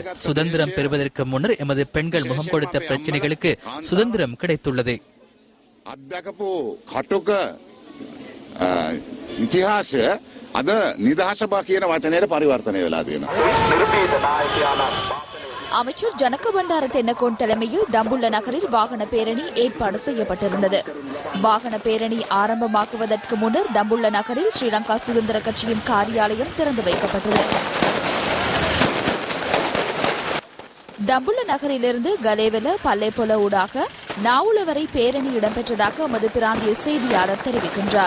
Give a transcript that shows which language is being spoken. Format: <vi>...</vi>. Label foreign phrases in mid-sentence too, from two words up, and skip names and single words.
<ta>சுதந்திரம் பெறுவதற்கு முன்னர் எமது பெண்கள் முகம் கொடுத்த பிரச்சனைகளுக்கு சுதந்திரம் கிடைத்துள்ளது.</ta> <si>ඉතිහාසය අද නිදහසබා කියන වචනයට පරිවර්තනය වෙලා තියෙනවා.</si> <ta>அமைச்சர் ஜனக பண்டார தென்னகோன் தலைமையில் தம்புள்ள நகரில் வாகன பேரணி ஏற்பாடு செய்யப்பட்டிருந்தது. வாகன பேரணி ஆரம்பமாக்குவதற்கு முன்னர் தம்புள்ள நகரில் ஸ்ரீலங்கா சுதந்திர கட்சியின் காரியாலயம் திறந்து வைக்கப்பட்டது. தம்புள்ள நகரிலிருந்து கலேவல பல்லேபொல ஊடாக நாவுல வரை பேரணி இடம்பெற்றதாக எமது பிராந்திய செய்தியாளர் தெரிவிக்கின்றார்.</ta>